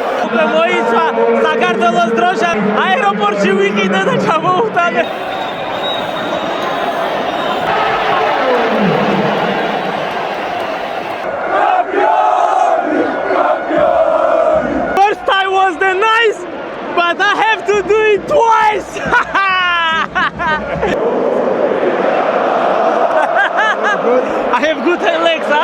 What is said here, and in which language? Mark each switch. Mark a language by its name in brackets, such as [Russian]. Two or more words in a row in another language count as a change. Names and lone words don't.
[Georgian] უკვე მოიცვა საქართველოს დროშა. აეროპორტში ვიყიდე და ჩამოვხტანე. [English] First time was the nice, but I have to do it twice. I have good legs, huh?